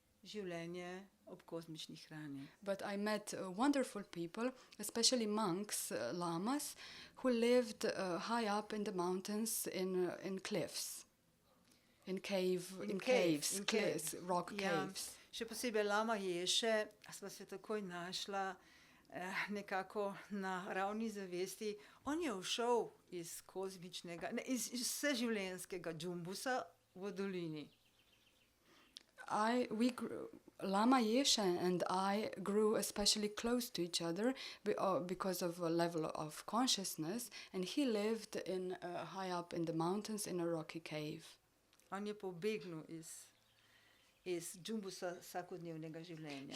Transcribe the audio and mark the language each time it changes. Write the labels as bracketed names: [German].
[Slovenian] življenje ob kozmični hrani. [English] But I met wonderful people, especially monks, lamas, who lived high up in the mountains in cliffs, in caves, rock caves. [Slovenian] Še posebej lama Ješe sva se takoj našla nekako na ravni zavesti. On je ušel iz kozmičnega, ne, iz vseživljenjskega džumbusa v dolini. [English] Lama Yeshe and I grew especially close to each other because of a level of consciousness, and he lived high up in the mountains in a rocky cave. [Slovenian] On je pobegnil iz džumbusa vsakodnevnega življenja.